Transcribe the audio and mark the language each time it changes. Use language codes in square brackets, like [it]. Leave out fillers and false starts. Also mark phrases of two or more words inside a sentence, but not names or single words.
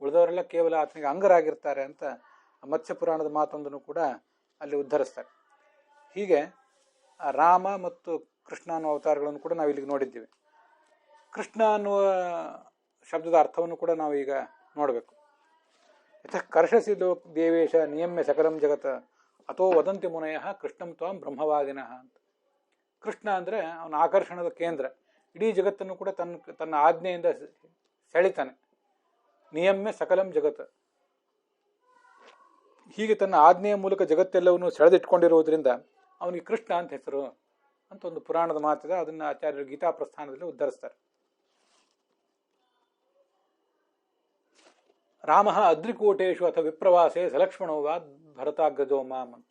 [kn] ಉಳಿದವರೆಲ್ಲ ಕೇವಲ ಆತನಿಗೆ ಅಂಗರಾಗಿರ್ತಾರೆ ಅಂತ ಮತ್ಸ್ಯ ಪುರಾಣದ ಮಾತೊಂದನ್ನು ಕೂಡ ಅಲ್ಲಿ ಉದ್ಧರಿಸ್ತಾರೆ. ಹೀಗೆ ಆ ರಾಮ ಮತ್ತು ಕೃಷ್ಣ ಅನ್ನುವ ಅವತಾರಗಳನ್ನು ಕೂಡ ನಾವು ಇಲ್ಲಿಗೆ ನೋಡಿದ್ದೀವಿ. ಕೃಷ್ಣ ಅನ್ನುವ ಶಬ್ದದ ಅರ್ಥವನ್ನು ಕೂಡ ನಾವು ಈಗ ನೋಡಬೇಕು. [sa] ಯಥ ಕರ್ಷಸಿ ಲೋಕ್ ದೇವೇಶ ನಿಯಮ್ಯ ಸಕಲಂ ಜಗತ್ ಅಥೋ ವದಂತಿ ಮುನಯ ಕೃಷ್ಣಂ ತ್ವಾಂ ಬ್ರಹ್ಮವಾದಿನಃ ಅಂತ. [kn] ಕೃಷ್ಣ ಅಂದರೆ ಅವನ ಆಕರ್ಷಣದ ಕೇಂದ್ರ, ಇಡೀ ಜಗತ್ತನ್ನು ಕೂಡ ತನ್ನ ಆಜ್ಞೆಯಿಂದ ಸೆಳಿತಾನೆ. [sa] ನಿಯಮ್ಯ ಸಕಲಂ ಜಗತ್, [kn] ಹೀಗೆ ತನ್ನ ಆಜ್ಞೆಯ ಮೂಲಕ ಜಗತ್ತೆಲ್ಲವನ್ನು ಸೆಳೆದಿಟ್ಕೊಂಡಿರುವುದರಿಂದ ಅವನಿಗೆ ಕೃಷ್ಣ ಅಂತ ಹೆಸರು ಅಂತ ಒಂದು ಪುರಾಣದ ಮಾತಿದೆ. ಅದನ್ನು ಆಚಾರ್ಯರು ಗೀತಾ ಪ್ರಸ್ಥಾನದಲ್ಲಿ ಉದ್ಧರಿಸ್ತಾರೆ. [sa] ರಾಮ ಅದ್ರಿಕೋಟೇಶು ಅಥವಾ ವಿಪ್ರವಾಸೆ ಸಲಕ್ಷ್ಮಣೋವಾ ಭರತಾಗ್ರಜೋ ಮಾಮ್ [kn] ಅಂತ.